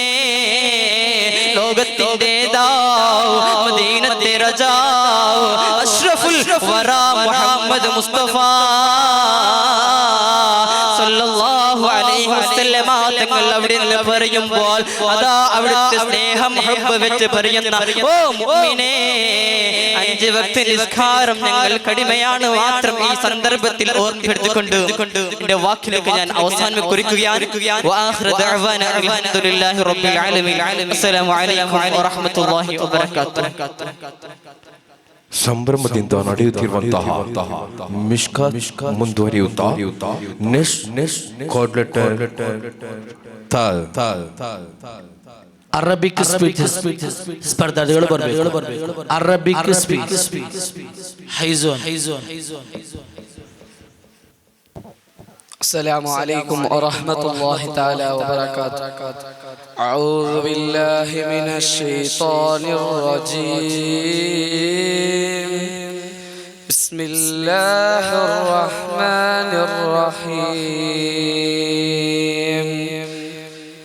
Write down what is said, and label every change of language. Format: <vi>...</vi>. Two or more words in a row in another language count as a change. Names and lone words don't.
<ml>ലോകത്തിന്റെ മദീനത്തെ റജാവ്</ml> <ar>أشرف الورى</ar> <ml>മുഹമ്മദ് മുസ്തഫ</ml> <ar>صلى الله عليه وسلم</ar> <ml>തങ്ങൾ അവിടെ നിന്ന് പറയുമ്പോൾ അതാ അവിടുത്തെ സ്നേഹം ഹബ്ബ് വെച്ച് പറയുന്ന, ഓ മുഅ്മിനേ, 5 വക്ത് നിസ്കാരം ഞങ്ങൾ കടിമയാണ് മാത്രം ഈ സന്ദർഭത്തിൽ ഓർമ്മപ്പെടുത്തിക്കൊണ്ട് എന്റെ വാക്കിലേക്ക് ഞാൻ അവസാനം കുറിക്കുകയാണ്.</ml> <ar>وآخر دعوانا الحمد لله رب العالمين. السلام عليكم ورحمة الله وبركاته.</ar> <kn>ಸಂಭ್ರಮದಿಂದ ನಡೆಯುತ್ತಿರುವಂತಹ ಮಿಷ್ಕಾತ್ ಮುಂದುವರಿಯುತ್ತಾ</kn> <en>next code letter Arabic speech</en> <kn>ಸ್ಪರ್ಧಾರ್ಥಿಗಳು ಬರಬೇಕು.</kn> <en>Arabic speech ಹೈಜೋನ್.</en> <ar>السلام عليكم ورحمة الله تعالى وبركاته. أعوذ بالله من الشيطان الرجيم. بسم الله الرحمن الرحيم.</ar>